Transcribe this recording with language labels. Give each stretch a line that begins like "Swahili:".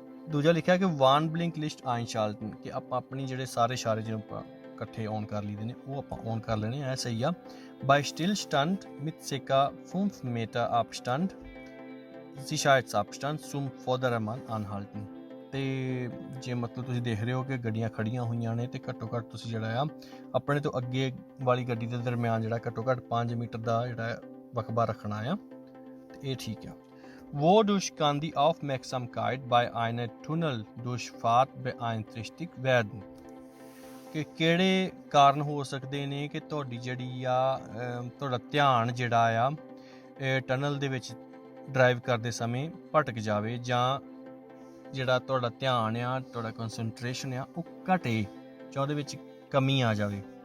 Punjabi: ਦੂਜਾ ਲਿਖਿਆ ਕਿ
German: ਵਾਰਨ ਬਲਿੰਕ ਲਿਸਟ ਆਈਨਸ਼ਾਲਟਨ,
Punjabi: ਕਿ ਆਪਾਂ ਆਪਣੀ ਜਿਹੜੇ ਸਾਰੇ ਇਸ਼ਾਰੇ ਜਿਹਨੂੰ ਆਪਾਂ ਇਕੱਠੇ ਔਨ ਕਰ ਲਈਦੇ ਨੇ ਉਹ ਆਪਾਂ ਔਨ ਕਰ ਲੈਣੇ, ਇਹ ਸਹੀ ਆ।
German: ਬਾਈ Stillstand mit ca 5 Meter Abstand Sicherheitsabstand zum Vordermann anhalten।
Punjabi: ਅਤੇ ਜੇ ਮਤਲਬ ਤੁਸੀਂ ਦੇਖ ਰਹੇ ਹੋ ਕਿ ਗੱਡੀਆਂ ਖੜੀਆਂ ਹੋਈਆਂ ਨੇ, ਅਤੇ ਘੱਟੋ ਘੱਟ ਤੁਸੀਂ ਜਿਹੜਾ ਆ ਆਪਣੇ ਤੋਂ ਅੱਗੇ ਵਾਲੀ ਗੱਡੀ ਦੇ ਦਰਮਿਆਨ ਜਿਹੜਾ ਘੱਟੋ ਘੱਟ 5 ਮੀਟਰ ਦਾ ਜਿਹੜਾ ਵਕਬਾ ਰੱਖਣਾ ਆ, ਅਤੇ ਇਹ ਠੀਕ ਆ।
German: Wodurch kann die Aufmerksamkeit bei einer Tunneldurchfahrt beeinträchtigt werden?
Punjabi: ਕਿ ਕਿਹੜੇ ਕਾਰਨ ਹੋ ਸਕਦੇ ਨੇ ਕਿ ਤੁਹਾਡੀ ਜਿਹੜੀ ਆ ਤੁਹਾਡਾ ਧਿਆਨ ਜਿਹੜਾ ਆ ਟਨਲ ਦੇ ਵਿੱਚ ਡਰਾਈਵ ਕਰਦੇ ਸਮੇਂ ਭਟਕ ਜਾਵੇ, ਜਾਂ ਜਿਹੜਾ ਤੁਹਾਡਾ ਧਿਆਨ ਆ, ਤੁਹਾਡਾ ਕੰਸਨਟਰੇਸ਼ਨ ਆ, ਉਹ ਘਟੇ, ਜਾਂ ਉਹਦੇ ਵਿੱਚ ਕਮੀ ਆ ਜਾਵੇ।